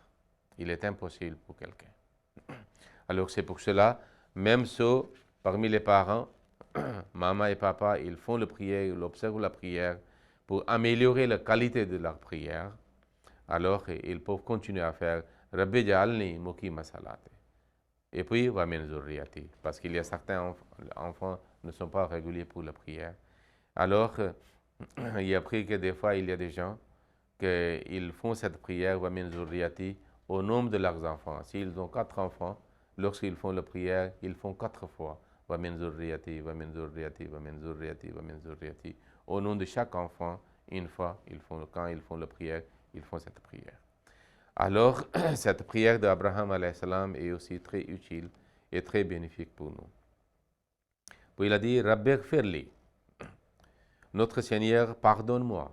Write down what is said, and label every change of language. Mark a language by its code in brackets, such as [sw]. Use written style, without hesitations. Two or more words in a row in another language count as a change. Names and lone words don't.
[fr] Il est impossible pour quelqu'un. Alors c'est pour cela, même ceux parmi les parents, maman et papa, ils font la prière, ils observent la prière pour améliorer la qualité de leur prière. Alors ils peuvent continuer à faire [ar] رب اجعلني مقيم الصلاة. [fr] Et puis, [ar] ومن ذريتي. [fr] Parce qu'il y a certains enfants ne sont pas réguliers pour la prière. Alors, il a appris que des fois, il y a des gens qu'ils font cette prière, [ar] ومن ذريتي, [fr] au nombre de leurs enfants. S'ils ont 4 enfants, lorsqu'ils font la prière, ils font 4 fois. [ar] ومن ذريتي، ومن ذريتي، ومن ذريتي، ومن ذريتي. [fr] Au nom de chaque enfant, une fois, quand ils font la prière, ils font cette prière. Alors, cette prière d'Abraham est aussi très utile et très bénéfique pour nous. Puis il a dit, [ar] رب اغفر لي, [fr] notre Seigneur, pardonne-moi.